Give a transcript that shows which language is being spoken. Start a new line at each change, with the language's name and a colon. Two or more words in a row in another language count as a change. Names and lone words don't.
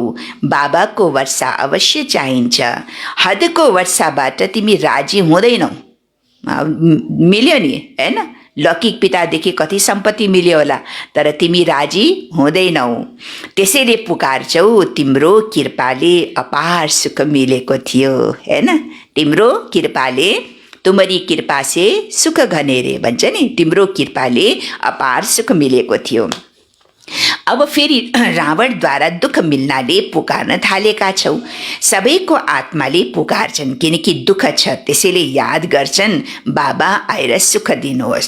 Nepali: बाबाको वर्षा अवश्य चाहिन्छ। हदको वर्षाबाट तिमी राजी हुँदैनौ। मिल्यो नि, होइन? लौकिक पितादेखि कति सम्पत्ति मिल्यो होला, तर तिमी राजी हुँदैनौ। त्यसैले पुकार्छौ, तिम्रो कृपाले अपार सुख मिलेको थियो, होइन? तिम्रो कृपाले,
Hindi: तुम्हारी कृपा से सुख घनेरे
Nepali: भन्छ नि, तिम्रो कृपाले अपार सुख मिलेको थियो। अब फेरि रावणद्वारा दुःख मिल्नाले पुकार्न थालेका छौ। सबैको आत्माले पुकार्छन् किनकि दुःख छ, त्यसैले याद गर्छन् बाबा आएर सुख दिनुहोस्।